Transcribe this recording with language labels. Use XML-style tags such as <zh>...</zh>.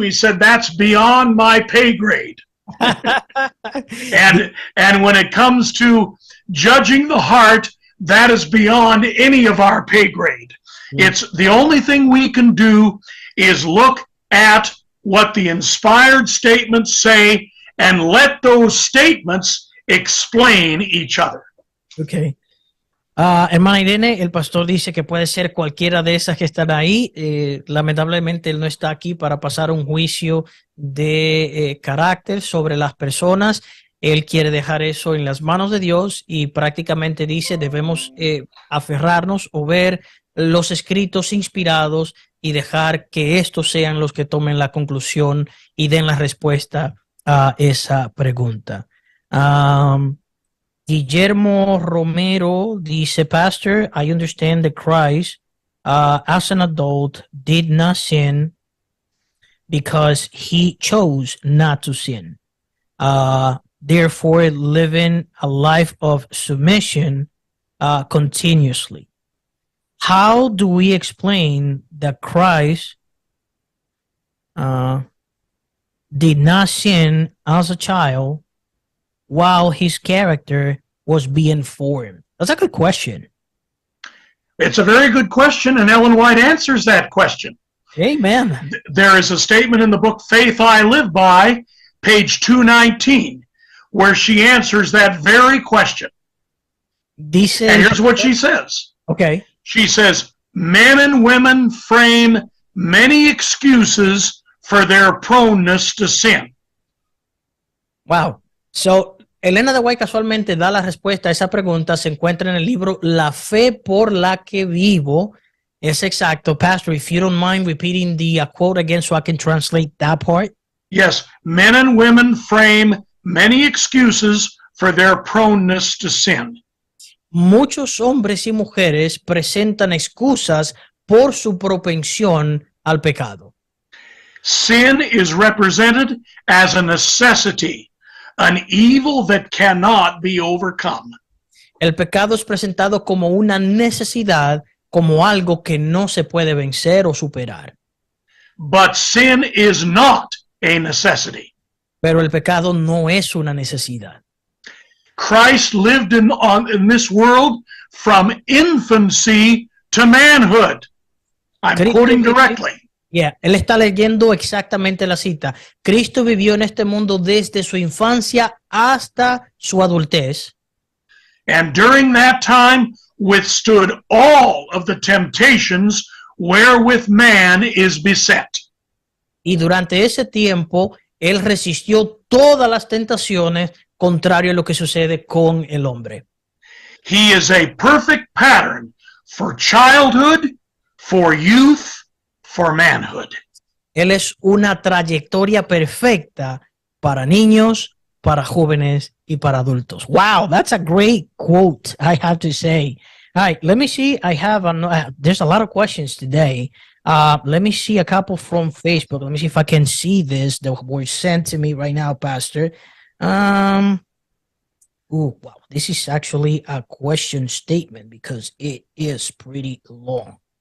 <en>He said, "That's beyond my pay grade." and when it comes to judging the heart, that is beyond any of our pay grade. It's the only thing we can do is look at what the inspired statements say and let those statements explain each other. Okay.</en> <es>Hermana Irene, el pastor dice que puede ser cualquiera de esas que están ahí. Lamentablemente él no está aquí para pasar un juicio de carácter sobre las personas. Él quiere dejar eso en las manos de Dios y prácticamente dice debemos aferrarnos o ver los escritos inspirados y dejar que estos sean los que tomen la conclusión y den la respuesta a esa pregunta.</es> <en>Guillermo Romero dice, Pastor, I understand that Christ, as an adult, did not sin because he chose not to sin. Therefore, living a life of submission continuously. How do we explain that Christ did not sin as a child while his character was being formed? That's a good question. It's a very good question, and Ellen White answers that question. Amen. There is a statement in the book Faith I Live By, page 219, where she answers that very question.</en> <es>Dice,</es> <en>And here's what she says. okay. She says, men and women frame many excuses for their proneness to sin. Wow.</en> <es>So, Elena de White casualmente da la respuesta a esa pregunta. Se encuentra en el libro La fe por la que vivo. Es exacto.</es> <en>Pastor, if you don't mind repeating the quote again so I can translate that part. Yes, men and women frame many excuses for their proneness to sin.</en> <es>Muchos hombres y mujeres presentan excusas por su propensión al pecado.</es> <en>Sin is represented as a necessity, an evil that cannot be overcome.</en> <es>El pecado es presentado como una necesidad, como algo que no se puede vencer o superar.</es> <en>But sin is not a necessity.</en> <es>Pero el pecado no es una necesidad.</es> <en>Christ lived in this world from infancy to manhood. I'm quoting directly.</en> <es>Yeah, él está leyendo exactamente la cita. Cristo vivió en este mundo desde su infancia hasta su adultez.</es> <en>And during that time withstood all of the temptations wherewith man is beset.</en> <es>Y durante ese tiempo, él resistió todas las tentaciones contrario a lo que sucede con el hombre.</es> <en>He is a perfect pattern for childhood, for youth, for manhood.</en> <es>Él es una trayectoria perfecta para niños, para jóvenes y para adultos.</es> <en>Wow, that's a great quote, I have to say. All right, let me see. I have there's a lot of questions today. Let me see a couple from Facebook. Let me see if I can see this that were sent to me right now, Pastor. Oh, wow. This is actually a question statement because it is pretty long.</en>